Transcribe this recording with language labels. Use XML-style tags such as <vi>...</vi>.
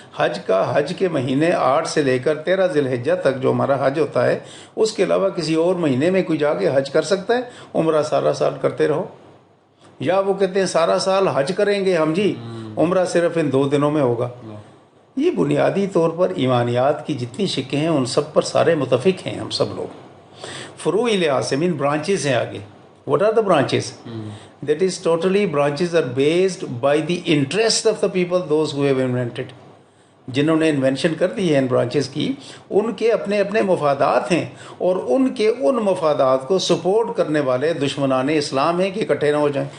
<ur>حج کے مہینے 8 سے لے کر 13 ذی الحجہ تک جو ہمارا حج ہوتا ہے، اس کے علاوہ کسی اور مہینے میں کوئی جا کے حج کر سکتا ہے؟ عمرہ سارا سال کرتے رہو. یا وہ کہتے ہیں سارا سال حج کریں گے ہم جی، عمرہ صرف ان 2 دنوں میں ہوگا. یہ بنیادی طور پر ایمانیات کی جتنی شکیں ہیں ان سب پر سارے متفق ہیں ہم سب لوگ. فروعی لحاظ سے مین برانچز ہیں آگے.</ur> <en>What are the branches? That is totally branches are based by the interest of the people, those who have invented.</en> <ur>جنہوں نے انوینشن کر دی ہے ان برانچز کی، ان کے اپنے اپنے مفادات ہیں، اور ان کے ان مفادات کو سپورٹ کرنے والے دشمنان اسلام ہیں کہ اکٹھے نہ ہو جائیں.</ur>